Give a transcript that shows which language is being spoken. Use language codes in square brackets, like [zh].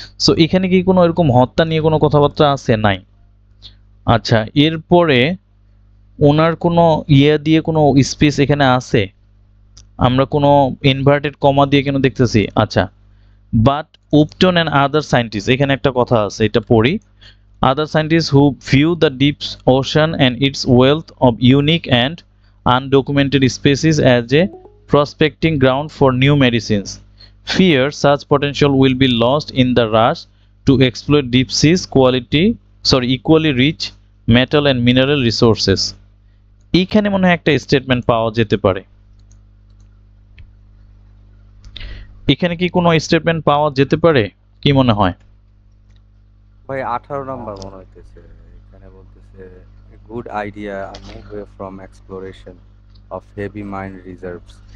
[bn] So এখানে কি কোনো এরকম হত্যা নিয়ে কোনো কথাবার্তা আছে? নাই। আচ্ছা, এরপরে ওনার কোনো দিয়ে কোনো স্পেস এখানে আছে? আমরা কোনো ইনভার্টেড কমা দিয়ে কেন দেখতেছি? আচ্ছা, [en] but Upton and other scientist, [bn] এখানে একটা কথা আছে, এটা পড়ি। [en] Other scientists who view the deep ocean and its wealth of unique and undocumented species as a prospecting ground for new medicines fear such potential will be lost in the rush to exploit deep seas equally rich metal and mineral resources. [bn] এইখানে মনে হয় একটা statement পাওয়া যেতে পারে। এখানে কি কোনো স্টেটমেন্ট পাওয়া যেতে পারে? কি মনে হয় ভাই? 18 নাম্বার মনে হইতেছে। এখানে বলতেছে [en] Good idea move away from exploration of heavy mine reserves.